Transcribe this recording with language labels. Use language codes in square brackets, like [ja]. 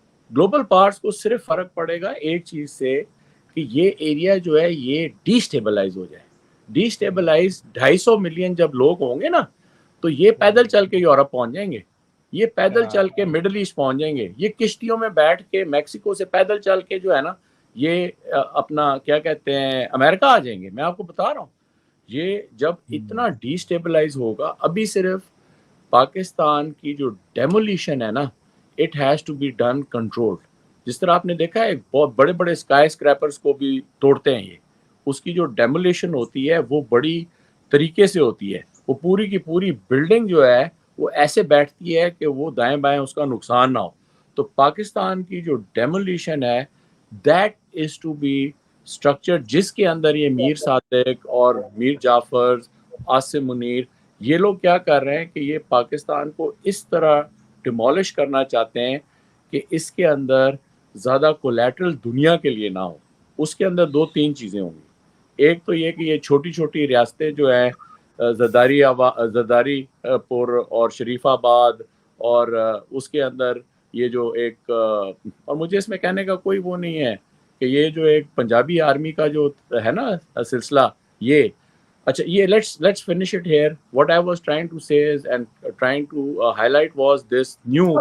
[ur] Global powers کو صرف فرق پڑے گا ایک چیز سے کہ یہ ایریا جو ہے یہ ڈی سٹیبلائز ہو جائے۔ ڈی سٹیبلائز 250 ملین جب لوگ ہوں گے نا، تو یہ پیدل چل کے یورپ پہنچ جائیں گے، یہ پیدل چل کے مڈل ایسٹ پہنچ جائیں گے، یہ کشتیوں میں بیٹھ کے میکسیکو سے پیدل چل کے جو ہے نا، یہ اپنا کیا کہتے ہیں امریکہ آ جائیں گے۔ میں آپ کو بتا رہا ہوں، یہ جب اتنا ڈی سٹیبلائز ہوگا، ابھی صرف پاکستان کی جو ڈیمولیشن ہے نا، [en] it has to be done controlled. [ur] جس طرح آپ نے دیکھا ہے بہت بڑے بڑے اسکائی اسکریپرز کو بھی توڑتے ہیں یہ, اس کی جو ڈیمولیشن ہوتی ہے وہ بڑی طریقے سے ہوتی ہے, وہ پوری کی پوری بلڈنگ جو ہے وہ ایسے بیٹھتی ہے کہ وہ دائیں بائیں اس کا نقصان نہ ہو. تو پاکستان کی جو ڈیمولیشن ہے [en] that is to be structure, [ur] جس کے اندر یہ میر صادق اور میر جعفر, عاصم منیر, یہ لوگ کیا کر رہے ہیں کہ یہ پاکستان کو اس طرح ڈیمولش کرنا چاہتے ہیں کہ اس کے اندر زیادہ کولیٹرل دنیا کے لیے نہ ہو. اس کے اندر 2-3 چیزیں ہوں گی. ایک تو یہ کہ یہ چھوٹی چھوٹی ریاستیں جو ہیں زرداری پور اور شریف آباد, اور اس کے اندر یہ جو ایک, اور مجھے اس میں کہنے کا کوئی وہ نہیں ہے کہ یہ جو ایک پنجابی آرمی کا جو ہے نا سلسلہ, یہ اچھا یہ [en] let's finish it here. What I was trying to say is and trying to highlight was this new